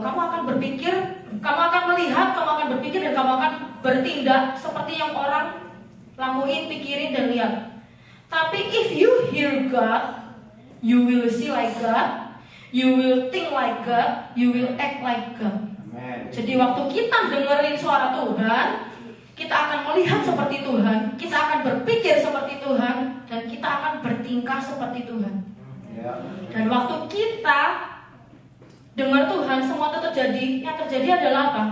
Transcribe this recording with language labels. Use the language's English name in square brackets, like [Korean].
[Indonesian] Kamu akan berpikir, kamu akan melihat, kamu akan berpikir, dan kamu akan bertindak seperti yang orang lakuin, pikirin, dan lihat. Tapi [English] if you hear God, you will see like God, you will think like God, you will act like God. Amen. [Indonesian] Jadi waktu kita dengerin suara Tuhan, kita akan melihat seperti Tuhan, kita akan berpikir seperti Tuhan, dan kita akan bertingkah seperti Tuhan. Dan waktu kita dengar Tuhan, semua itu terjadi. Yang terjadi adalah apa?